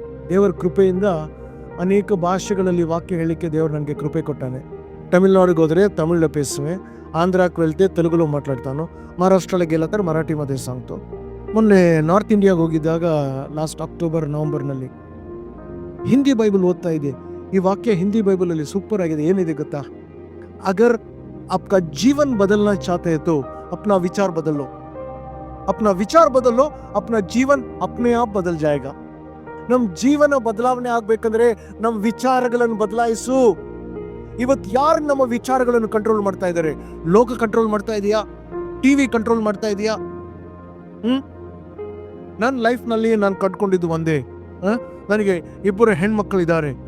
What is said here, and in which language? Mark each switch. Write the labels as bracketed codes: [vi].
[kn] ದೇವರ ಕೃಪೆಯಿಂದ ಅನೇಕ ಭಾಷೆಗಳಲ್ಲಿ ವಾಕ್ಯ ಹೇಳಿಕೆ ದೇವರು ನನಗೆ ಕೃಪೆ ಕೊಟ್ಟಾನೆ. ತಮಿಳ್ನಾಡಿಗೆ ಹೋದರೆ ತಮಿಳು ಪೇಸುವೆ, ಆಂಧ್ರಕ್ಕೆ ವೆಲ್ತೆ ತೆಲುಗುలో ಮಾತಾಡ್ತಾನು, ಮಹಾರಾಷ್ಟ್ರಕ್ಕೆ ಗೆಲ್ಲತ್ತಾರೆ ಮರಾಠಿ ಮಧ್ಯೆ ಸಾಂಗ್ತು. ಮೊನ್ನೆ ನಾರ್ತ್ ಇಂಡಿಯಾಗೆ ಹೋಗಿದ್ದಾಗ ಲಾಸ್ಟ್ ಅಕ್ಟೋಬರ್ ನವೆಂಬರ್ನಲ್ಲಿ ಹಿಂದಿ ಬೈಬಲ್ ಓದ್ತಾ ಇದೆ. ಈ ವಾಕ್ಯ ಹಿಂದಿ ಬೈಬಲಲ್ಲಿ ಸೂಪರ್ ಆಗಿದೆ. ಏನಿದೆ ಗೊತ್ತಾ? [hi] ಅಗರ್ आपका जीवन बदलना चाहते हैं तो अपना विचार बदल लो, अपना विचार बदल लो, अपना जीवन अपने आप बदल जाएगा. [kn] ನಮ್ಮ ಜೀವನ ಬದಲಾವಣೆ ಆಗ್ಬೇಕಂದ್ರೆ ನಮ್ಮ ವಿಚಾರಗಳನ್ನು ಬದಲಾಯಿಸು. ಇವತ್ತು ಯಾರು ನಮ್ಮ ವಿಚಾರಗಳನ್ನು ಕಂಟ್ರೋಲ್ ಮಾಡ್ತಾ ಇದ್ದಾರೆ? ಲೋಕ ಕಂಟ್ರೋಲ್ ಮಾಡ್ತಾ ಇದೆಯಾ? ಟಿವಿ ಕಂಟ್ರೋಲ್ ಮಾಡ್ತಾ ಇದೆಯಾ? ನನ್ನ ಲೈಫ್ನಲ್ಲಿ ನಾನು ಕಟ್ಕೊಂಡಿದ್ದು ಒಂದೇ. ನನಗೆ 2 ಹೆಣ್ಮಕ್ಳಿದ್ದಾರೆ.